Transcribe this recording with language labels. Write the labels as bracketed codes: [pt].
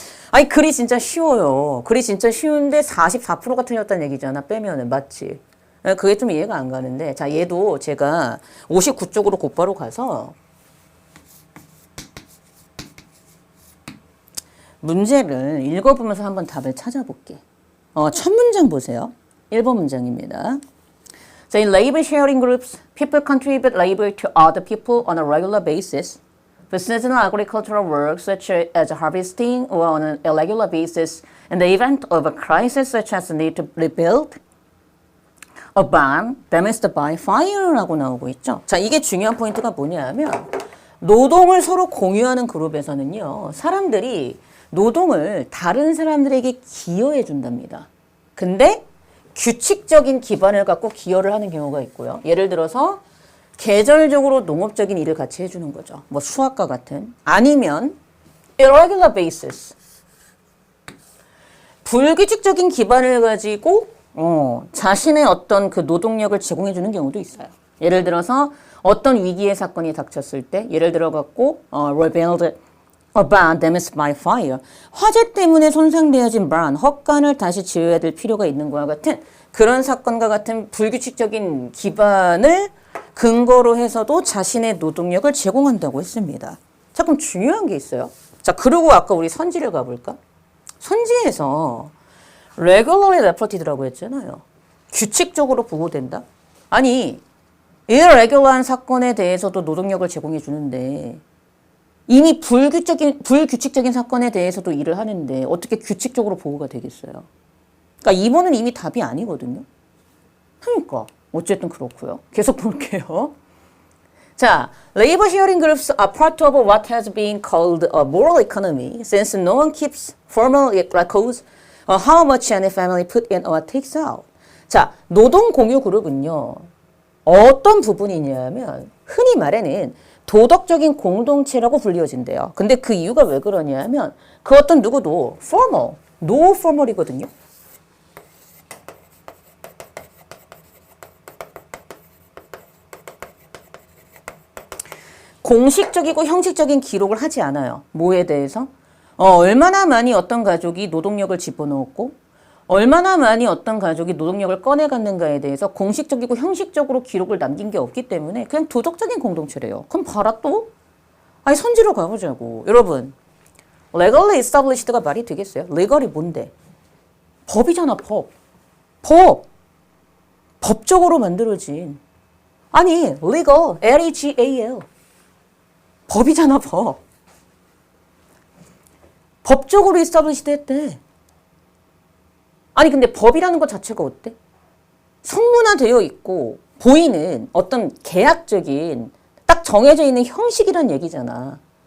[ko] 아니 글이 진짜 쉬워요. 글이 진짜 쉬운데 44%가 틀렸다는 얘기잖아. 빼면은 맞지? 그게 좀 이해가 안 가는데 자 얘도 제가 59쪽으로 곧바로 가서 문제를 읽어보면서 한번 답을 찾아볼게. 첫 문장 보세요. 1번 문장입니다. [en] 자, in labor sharing groups, people contribute labor to other people on a regular basis. For seasonal agricultural work such as harvesting or on an irregular basis, in the event of a crisis such as the need to rebuild a barn damaged by fire [ko] 라고 나오고 있죠. 자, 이게 중요한 포인트가 뭐냐 하면 노동을 서로 공유하는 그룹에서는요. 사람들이 노동을 다른 사람들에게 기여해 준답니다. 근데 규칙적인 기반을 갖고 기여를 하는 경우가 있고요. 예를 들어서 계절적으로 농업적인 일을 같이 해주는 거죠. 뭐 수학과 같은. 아니면 [en] irregular basis. [ko] 불규칙적인 기반을 가지고 자신의 어떤 그 노동력을 제공해 주는 경우도 있어요. 예를 들어서 어떤 위기의 사건이 닥쳤을 때 예를 들어 갖고 [en] rebuild a barn damaged by fire. [ko] 화재 때문에 손상되어진 barn, 헛간을 다시 지어야 될 필요가 있는 것과 같은 그런 사건과 같은 불규칙적인 기반을 근거로 해서도 자신의 노동력을 제공한다고 했습니다. 자, 그럼 중요한 게 있어요. 자, 그리고 아까 우리 선지를 가볼까? 선지에서 [en] regularly reported [ko] 라고 했잖아요. 규칙적으로 보고된다? 아니, irregular한 사건에 대해서도 노동력을 제공해 주는데 이미 불규칙적인 사건에 대해서도 일을 하는데 어떻게 규칙적으로 보고가 되겠어요? 그러니까 2번은 이미 답이 아니거든요. 그러니까 어쨌든 그렇고요. 계속 볼게요. [en] 자, labor sharing groups are part of what has been called a moral economy since no one keeps formal records of how much any family put in or takes out. [ko] 자, 노동 공유 그룹은요. 어떤 부분이냐면 흔히 말하는 도덕적인 공동체라고 불리워진대요. 근데 그 이유가 왜 그러냐면 그 어떤 누구도 [en] formal, no formal [ko] 이거든요. 공식적이고 형식적인 기록을 하지 않아요. 뭐에 대해서? 얼마나 많이 어떤 가족이 노동력을 집어넣었고 얼마나 많이 어떤 가족이 노동력을 꺼내갔는가에 대해서 공식적이고 형식적으로 기록을 남긴 게 없기 때문에 그냥 도덕적인 공동체래요. 그럼 봐라 또? 아니 선지로 가보자고. 여러분 [en] legally established [ko] 가 말이 되겠어요? legal이 뭔데? 법이잖아 법. 법적으로 만들어진. 아니 legal, L-E-G-A-L. 법이잖아 법. 법적으로 established 했대. 아니 근데 법이라는 것 자체가 어때? 성문화되어 있고 보이는 어떤 계약적인 딱 정해져 있는 형식이란 얘기잖아.